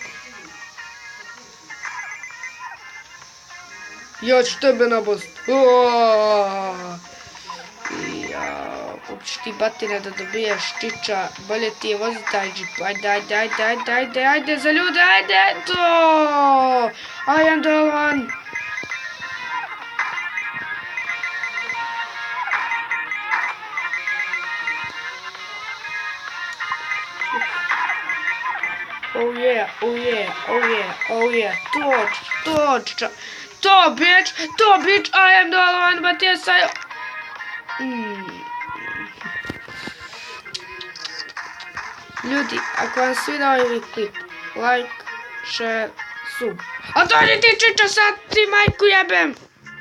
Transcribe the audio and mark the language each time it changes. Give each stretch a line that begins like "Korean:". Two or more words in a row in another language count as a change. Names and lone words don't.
Serbian: Ja ću tebe nabost. Kako ćeš ti batine da dobiješ, čiča, bolje ti je voziti taj džip. Ajde za ljude, ajde to!
English: I am the one. Oh yeah, to bitch, I am the one, but yes I...
Serbian: Ljudi, ako vam sviđa ovaj klip,
English: like, share,
Serbian: A dođi ti Čiča, sad ti majku jebem.